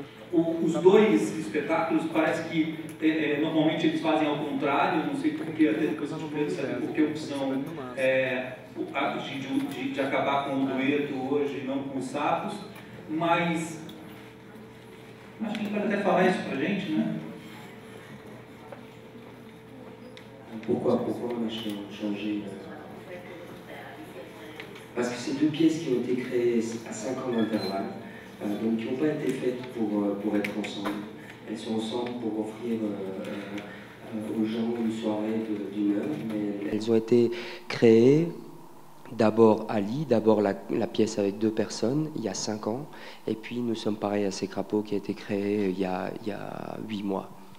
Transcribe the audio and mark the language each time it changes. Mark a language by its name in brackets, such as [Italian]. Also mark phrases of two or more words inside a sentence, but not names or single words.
[Portuguese] Os dois espetáculos parece que normalmente eles fazem ao contrário, não sei porque, até depois eu quero saber por que a opção de acabar com o dueto hoje e não com os sapos, mas acho que a gente pode até falar isso pra gente, né? [French] Pourquoi on a changé Parce que c'est deux pièces qui ont été créées à 5 ans d'intervalle, donc qui n'ont pas été faites pour être ensemble. Elles sont ensemble pour offrir aux gens une soirée d'une heure, mais elles ont été créées d'abord à Lille, d'abord la pièce avec 2 personnes, il y a 5 ans, et puis nous sommes pareils à Ces Crapauds qui a été créé il y a 8 mois.